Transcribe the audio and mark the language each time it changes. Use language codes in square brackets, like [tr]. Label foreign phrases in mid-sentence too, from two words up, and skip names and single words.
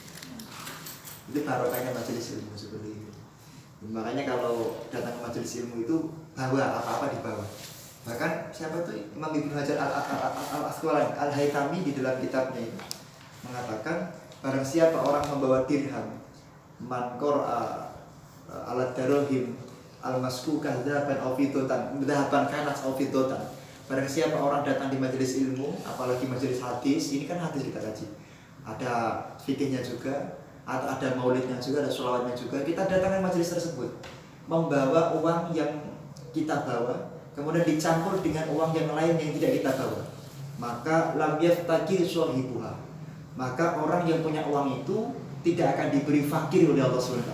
[id] Itu barokahnya majelis ilmu seperti itu. Makanya kalau datang ke majelis ilmu itu bawa apa-apa dibawa. Bahkan siapa tuh Imam Ibnu Hajar Al-Asqalani Al-Haytami di dalam kitabnya itu mengatakan, barang siapa orang membawa dirham, [ar] من قرأ على دراهم المسكوكة ذهبا أو فضة ذهبا كنس أو فضة. [id] Barang siapa orang datang di majelis ilmu, apalagi majelis hadis, ini kan hadis kita kaji, ada fikihnya juga, atau ada maulidnya juga, ada sholawatnya juga. Kita datang ke majelis tersebut membawa uang yang kita bawa, kemudian dicampur dengan uang yang lain yang tidak kita bawa, maka [ar] لم يفتقر صاحبها, [id] maka orang yang punya uang itu tidak akan diberi fakir oleh Allah SWT.